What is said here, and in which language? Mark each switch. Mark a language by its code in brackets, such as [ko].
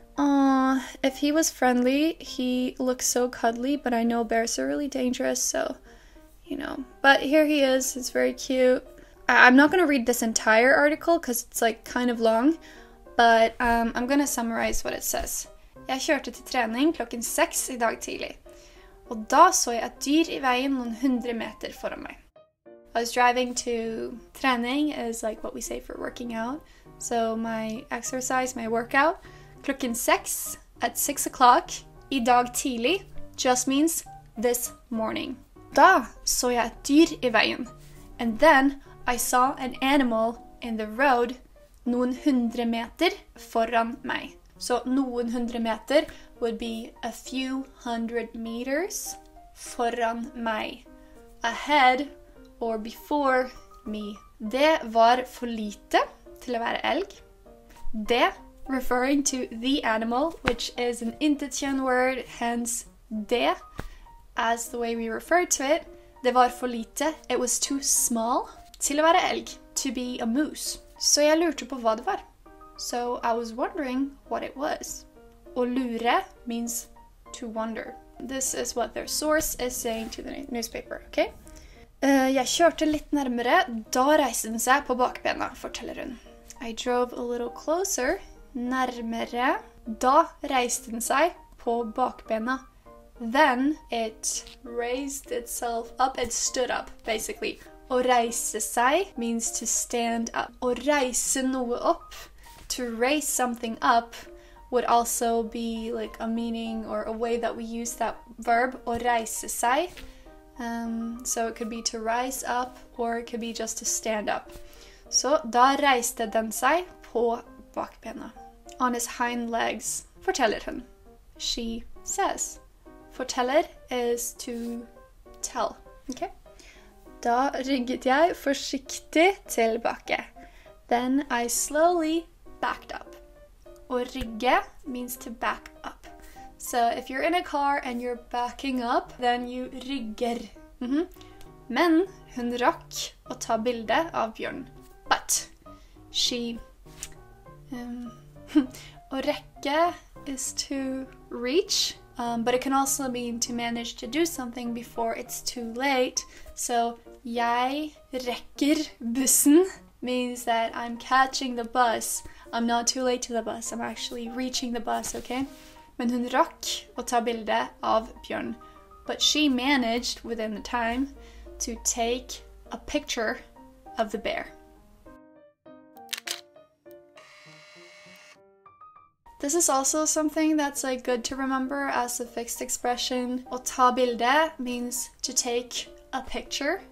[en] Aww, if he was friendly, he looks so cuddly, but I know bears are really dangerous, so, you know. But here he is, it's very cute. I'm not going to read this entire article because it's like kind of long, but I'm going to summarize what it says. [no] Jeg kjørte til trening klokken 6 I dag tidlig. Og da så jeg et dyr I veien noen 100 meter foran meg. [en] I was driving to trening is like what we say for working out. So my exercise, my workout, [no] klokken 6 [en] at 6 o'clock [no] I dag tidlig [en] just means this morning. [no] Da så jeg et dyr I veien. [en] And then I saw an animal in the road [no] noen 100 meter foran meg. [en] So [no] noen 100 meter [en] would be a few hundred meters [no] foran meg. [en] Ahead or before me. [no] Det var for lite til å være elg. [en] Det, referring to the animal, which is an intetsigende word, hence det, as the way we refer to it. [no] Det var for lite. [en] It was too small [no] til å være elg. [en] To be a moose. [no] Så jeg lurte på hva det var. [en] So I was wondering what it was. Å lure means to wonder. this is what their source is saying to the newspaper, okay? [no] Jeg kjørte litt nærmere, da reiste den seg på bakbena, forteller hun. [en] I drove a little closer, [no] nærmere, da reiste den seg på bakbena. [en] Then it raised itself up, it stood up, basically. Å reise seg means to stand up. [no] Å reise noe opp, [en] to raise something up, would also be like a meaning or a way that we use that verb, å reise seg. So it could be to rise up, or it could be just to stand up. [no] Så da reiste den seg på bakbena. [en] On his hind legs, [no] forteller hun. [en] She says. Forteller is to tell, okay? [no] Da rygget jeg forsiktig tilbake. [en] Then I slowly backed up. Å rygge means to back up. So if you're in a car and you're backing up, then you rygger. [no] Men hun rakk å ta bilde av Bjørn. [en] But she... Å rekke is to reach. But it can also mean to manage to do something before it's too late. So, [no] jeg rekker bussen [en] means that I'm catching the bus. I'm not too late to the bus. I'm actually reaching the bus, okay? [no] Men hun rakk å ta bilde av Bjørn. [en] But she managed, within the time, to take a picture of the bear. This is also something that's like good to remember as a fixed expression. Å ta bilde means to take a picture.